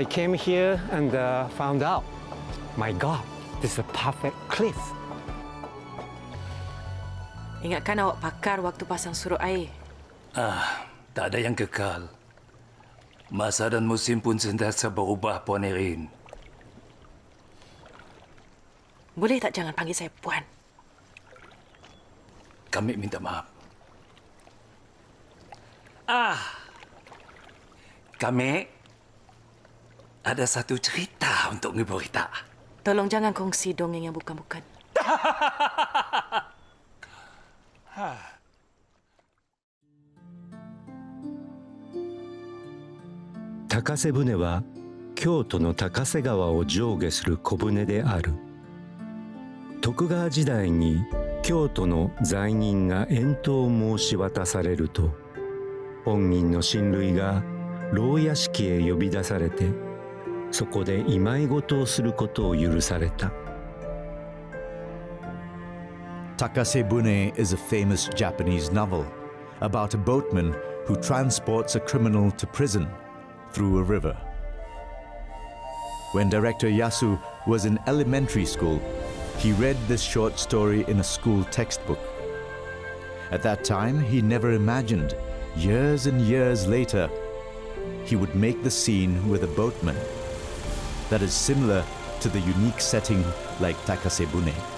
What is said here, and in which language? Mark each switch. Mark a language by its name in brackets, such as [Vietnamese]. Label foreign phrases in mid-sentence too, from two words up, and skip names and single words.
[English] came here and found out, my God, this is a perfect cliff. [Malay] Ingatkan awak pakar waktu pasang surut air. Tak ada yang kekal. Masa dan musim pun sentiasa berubah, Puan Erin. Boleh tak jangan panggil saya Puan? Kami minta maaf. Kami ada satu cerita untuk ngeberita. Tolong jangan kongsi dongeng yang bukan-bukan. [Japanese] 高瀬舟は京都の高瀬川を上下する小舟である。徳川時代に京都の罪人が遠島を申し渡されると、本人の親類が牢屋敷へ呼び出されて、そこで祝い事をすることを許された。 [English] Takasebune is a famous Japanese novel about a boatman who transports a criminal to prison through a river. When director Yasu was in elementary school, he read this short story in a school textbook. At that time, he never imagined, years and years later, he would make the scene with a boatman that is similar to the unique setting like Takasebune.